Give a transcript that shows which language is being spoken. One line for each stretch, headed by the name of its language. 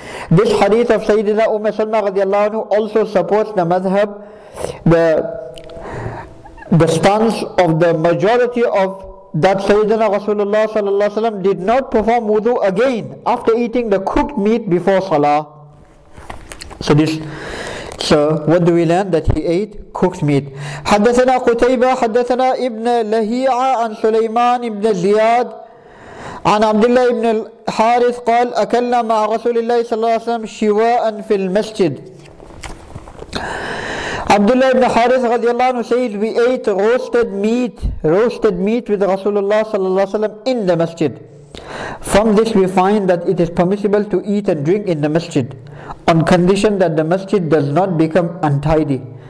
English: This hadith of Sayyidina Salma radiallahu anhu also supports the madhab, the stance of the majority of that Sayyidina Rasulullah sallallahu alaihi wasallam did not perform wudu again after eating the cooked meat before salah. So what do we learn? That he ate cooked meat.
Arabic: حدثنا قتيبة حدثنا ابن لهيعة عن سليمان ابن زياد عن عبد الله ابن الحارث قال أكلنا مع رسول الله صلى الله عليه وسلم شواء في المسجد.
English: Abdullah ibn Harith radiallahu anhu says, we ate roasted meat with Rasulullah sallallahu alaihi wasallam in the masjid. From this we find that it is permissible to eat and drink in the masjid, on condition that the masjid does not become untidy.